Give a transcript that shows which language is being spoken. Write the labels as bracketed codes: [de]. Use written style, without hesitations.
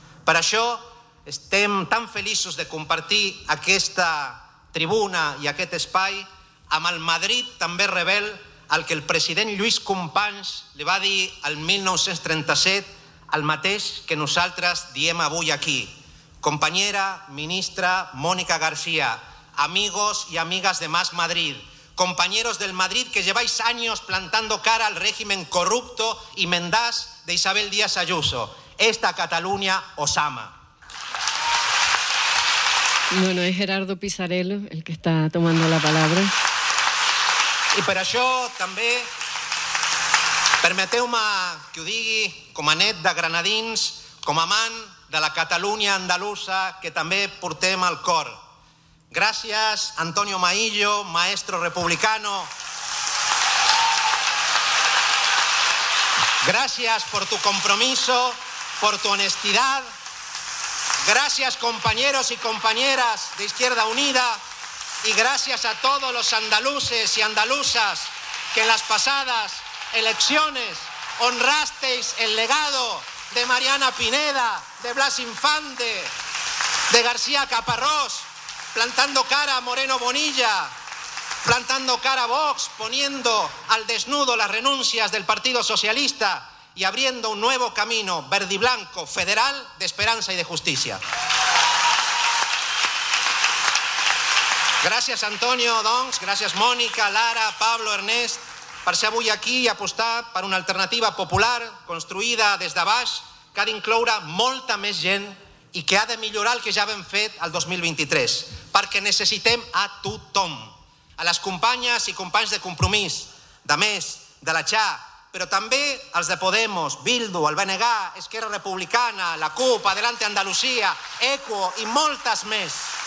[ca] Per això estem tan feliços de compartir aquesta tribuna i aquest espai amb el Madrid també rebel, el que el president Lluís Companys li va dir el 1937, el mateix que nosaltres diem avui aquí. [es] Companyera ministra Mónica García, amigos y amigas de Más Madrid, compañeros del Madrid que lleváis años plantando cara al régimen corrupto y mendaz de Isabel Díaz Ayuso, esta Cataluña os ama. Bueno, es Gerardo Pisarello el que está tomando la palabra. [ca] I per això també, permeteu-me que ho digui com a net de granadins, com a amant de la Catalunya andalusa que també portem al cor. Gràcies, Antonio Maillo, [es] maestro republicano. [ca] Gràcies [es] per tu compromiso, per tu honestidad. [ca] Gràcies, [es] compañeros i compañeras de Izquierda Unida. Y gracias a todos los andaluces y andaluzas que en las pasadas elecciones honrasteis el legado de Mariana Pineda, de Blas Infante, de García Caparrós, plantando cara a Moreno Bonilla, plantando cara a Vox, poniendo al desnudo las renuncias del Partido Socialista y abriendo un nuevo camino verde y blanco, federal, de esperanza y de justicia. [ca] Gràcies, Antonio, doncs, gràcies, Mònica, Lara, Pablo, Ernest, per ser avui aquí i apostar per una alternativa popular construïda des de baix que ha d'incloure molta més gent i que ha de millorar el que ja hem fet el 2023, perquè necessitem a tothom, a les companyes i companys de Compromís, de Més, de la Xà, però també als de Podemos, Bildu, el BNG, Esquerra Republicana, la CUP, Adelante Andalucía, Equo i moltes més.